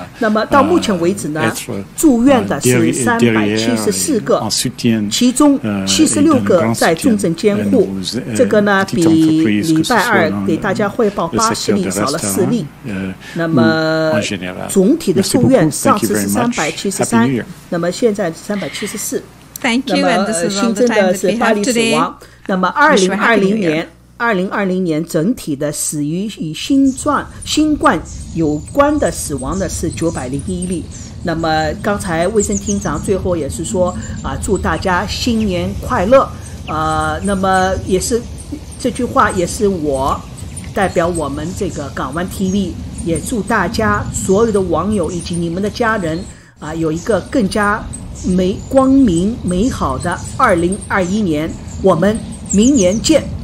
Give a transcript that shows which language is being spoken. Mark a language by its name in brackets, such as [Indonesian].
[Chinese] 那么到目前为止呢，住院的是374个，其中76个在重症监护。这个呢比礼拜二给大家汇报80例少了4例。那么总体的住院上次是373，那么现在374。 [English] Thank you, and this is all the time that we have today. [Chinese] 那么2020年整体的死于与新冠有关的死亡的是901例。那么刚才卫生厅长最后也是说祝大家新年快乐。那么也是这句话也是我代表我们这个港湾 TV， 也祝大家所有的网友以及你们的家人有一个更加光明美好的2021年，我们明年见。